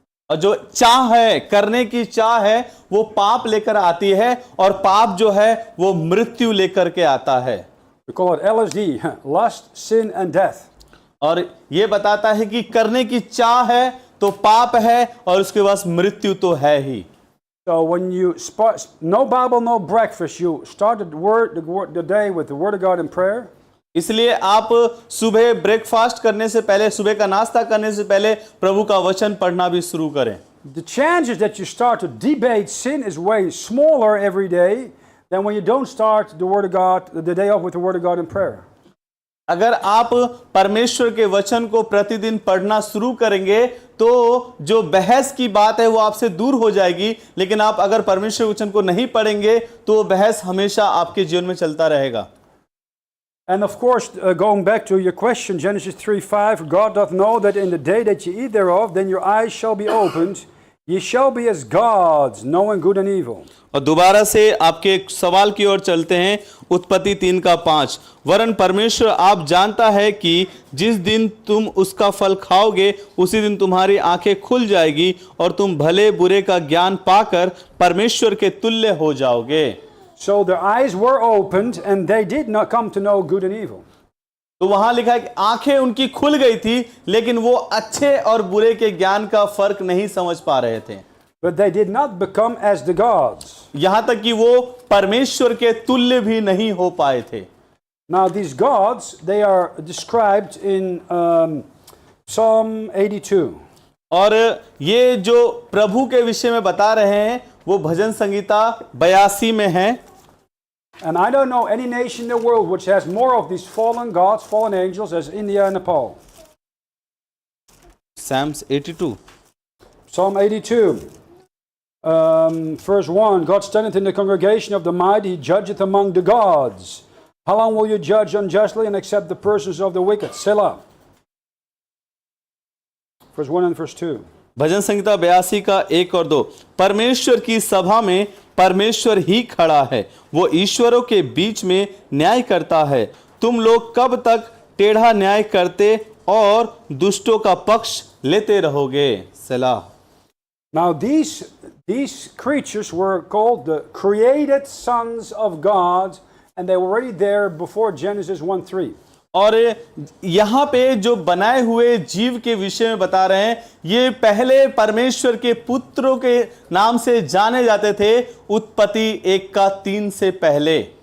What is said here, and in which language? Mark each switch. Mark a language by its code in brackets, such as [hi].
[hi] और जो चाह है, करने की चाह है, वो पाप लेकर आती है और पाप जो है वो मृत्यु लेकर के आता है। [en] We call it LSD, lust, sin and death. [hi] और ये बताता है कि करने की चाह है तो पाप है और उसके बाद मृत्यु तो है ही। [en] So when you no Bible, no breakfast, you start the day with the Word of God in prayer. [hi] इसलिए आप सुबह ब्रेकफास्ट करने से पहले, सुबह का नाश्ता करने से पहले प्रभु का वचन पढ़ना भी शुरू करें। [en] The chances that you start to debate sin is way smaller every day than when you don't start the Word of God, the day off with the Word of God in prayer. [hi] अगर आप परमेश्वर के वचन को प्रतिदिन पढ़ना शुरू करेंगे तो जो बहस की बात है वो आपसे दूर हो जाएगी, लेकिन आप अगर परमेश्वर के वचन को नहीं पढ़ेंगे तो वो बहस हमेशा आपके जीवन में चलता रहेगा। [en] And of course, going back to your question, Genesis 3:5, God doth know that in the day that ye eat thereof, then your eyes shall be opened, ye shall be as gods, knowing good and evil. [hi] और दोबारा से आपके सवाल की ओर चलते हैं, उत्पत्ति 3:5, वरन परमेश्वर आप जानता है कि जिस दिन तुम उसका फल खाओगे उसी दिन तुम्हारी आंखें खुल जाएगी और तुम भले बुरे का ज्ञान पाकर परमेश्वर के तुल्य हो जाओगे। [en] So their eyes were opened and they did not come to know good and evil. [hi] तो वहां लिखा है कि आंखें उनकी खुल गई थी लेकिन वो अच्छे और बुरे के ज्ञान का फर्क नहीं समझ पा रहे थे। [en] But they did not become as the gods. [hi] यहां तक कि वो परमेश्वर के तुल्य भी नहीं हो पाए थे। [en] Now these gods, they are described in Psalm 82. [hi] और ये जो प्रभु के विषय में बता रहे हैं वो भजन संगीता 82 में है। [en] And I don't know any nation in the world which has more of these fallen gods, fallen angels as India and Nepal. Psalms 82. Psalm 82, verse 1, God standeth in the congregation of the mighty, he judgeth among the gods. How long will you judge unjustly and accept the persons of the wicked? Selah. Verse 1 and verse 2. [hi] भजन संहिता 82 का 1 और 2, परमेश्वर की सभा में परमेश्वर ही खड़ा है, वो ईश्वरों के बीच में न्याय करता है। तुम लोग कब तक टेढ़ा न्याय करते और दुष्टों का पक्ष लेते रहोगे? सलाह। [en] Now these creatures were called the created sons of God, and they were already there before Genesis 1:3. [hi] और यहाँ पे जो बनाए हुए जीव के विषय में बता रहे हैं, ये पहले परमेश्वर के पुत्रों के नाम से जाने जाते थे, उत्पत्ति 1:3 से पहले।